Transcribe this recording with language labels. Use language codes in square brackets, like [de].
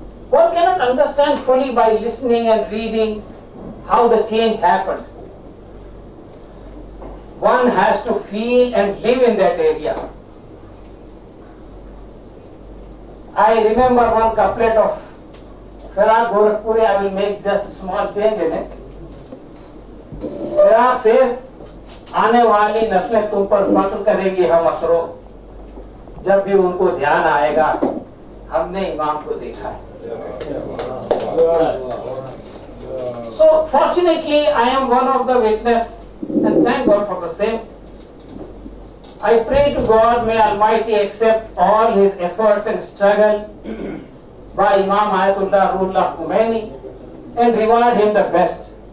[en] One cannot understand fully by listening and reading how the change happened. One has to feel and live in that area. I remember one couplet of Farag Gorakhpuri. I will make just a small change in it. Farag says, [hi] आने वाली नस्लें तुम पर फख्र करेगी हम असरो, जब भी उनको ध्यान आएगा हमने इमाम को देखा है. [en] So fortunately, I am one of the witness, and thank God for the same. I pray to God, may Almighty accept all his efforts and struggle by Imam Ruhollah Khomeini and reward him the best.